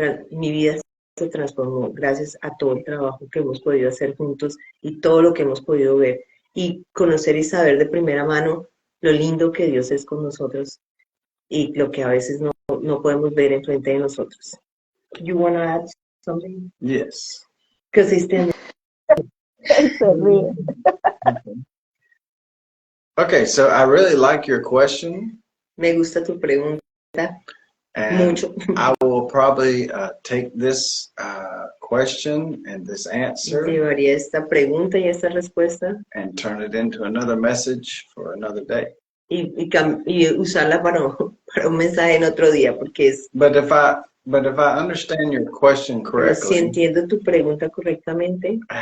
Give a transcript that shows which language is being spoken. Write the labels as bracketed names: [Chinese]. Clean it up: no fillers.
[Spanish] mi vida se transformó gracias a todo el trabajo que hemos podido hacer juntos y todo lo que hemos podido ver y conocer y saber de primera mano lo lindo que Dios es con nosotros y lo que a veces no podemos ver enfrente de nosotros. [English] You want to add something? Yes. Because it's been... [Spanish] Se ríe. [English] Okay, so I really like your question. [Spanish] Me gusta tu pregunta [English] And [Spanish] mucho. [English] I will probably take this question and this answer [Spanish] Llevaría esta pregunta y esta respuesta [English] and turn it into another message for another day. [Spanish] y usarla para un mensaje en otro día, porque es, [English] But if I understand your question [Spanish] pero si [English] correctly, [Spanish] entiendo tu pregunta correctamente,